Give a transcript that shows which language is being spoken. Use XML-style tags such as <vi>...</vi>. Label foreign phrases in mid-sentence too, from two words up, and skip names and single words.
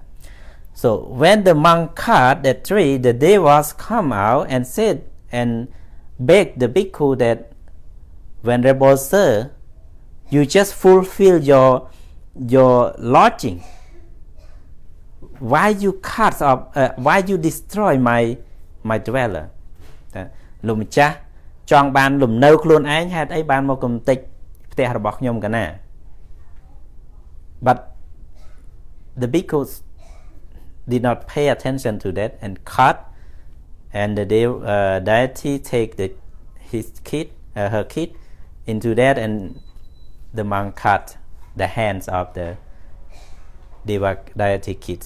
<en>So when the monk cut the tree, the devas come out and said and begged the bhikkhu that, Venerable Sir, you just fulfill your lodging. Why you cut off? Why you destroy my dweller?</en> <km>លោកម្ចាស់ចង់បានលំនៅខ្លួនឯងហេតុអីបានមកកំទេចផ្ទះរបស់ខ្ញុំកណា</km> <en>But the bhikkhus did not pay attention to that and cut, and the deity take her kid into that, and the monk cut the hands of the deity kid.</en>